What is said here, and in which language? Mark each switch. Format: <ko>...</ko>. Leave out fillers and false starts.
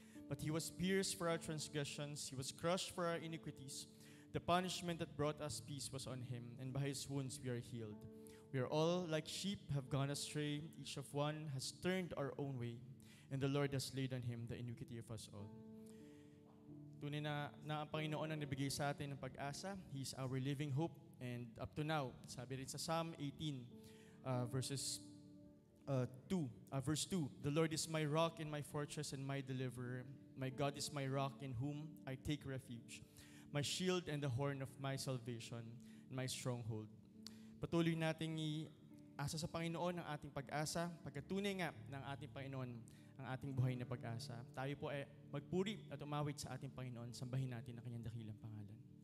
<en>But He was pierced for our transgressions, He was crushed for our iniquities. The punishment that brought us peace was on Him, and by His wounds we are healed. We are all like sheep, have gone astray. Each of one has turned our own way, and the Lord has laid on Him the iniquity of us all.</en> <tl>Tunay na ang Panginoon ang nabigay sa atin ng pag-asa.</tl> <en>He is our living hope. And up to now,</en> <tl>sabi rin sa</tl> <en>Psalm 18, verse 2, the Lord is my rock and my fortress and my deliverer. My God is my rock in whom I take refuge, my shield and the horn of my salvation, and my stronghold.</en> <tl>Patuloy nating i-asa sa Panginoon ang ating pag-asa, pagkatunay nga ng ating Panginoon ang ating buhay na pag-asa. Tayo po ay magpuri at umawit sa ating Panginoon, sambahin natin ang kanyang dakilang pangalan.</tl>